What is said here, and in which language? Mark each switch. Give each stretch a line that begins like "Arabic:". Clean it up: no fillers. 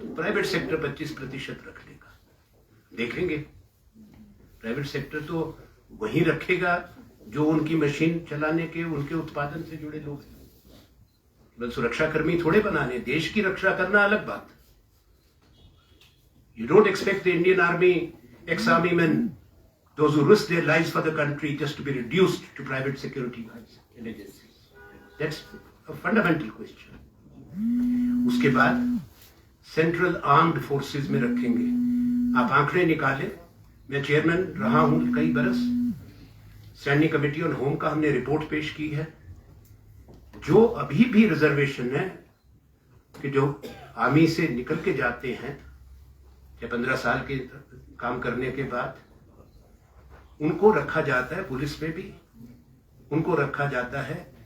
Hindi: तो private sector 25% रख लेगा। देखेंगे प्राइवेट सेक्टर तो वही रखेगा जो उनकी मशीन चलाने के, उनके उत्पादन से जुड़े लोग हैं। बस सुरक्षा कर्मी थोड़े बनाने, देश की रक्षा करना अलग बात।
English: You don't expect the Indian Army, ex-army men, those who risk their lives for the country, just to be reduced to private security agencies. That's a fundamental question.
Hindi: उसके बाद सेंट्रल आर्म्ड फोर्सेस में रखेंगे। आप आंकड़े निकालें, मैं chairman रहा हूं कई बरस, स्टैंडिंग कमेटी ऑन होम का हमने रिपोर्ट पेश की है। जो अभी भी रिजर्वेशन है कि जो आर्मी से निकल के जाते हैं या 15 साल के काम करने के बाद, उनको रखा जाता है, पुलिस में भी उनको रखा जाता है।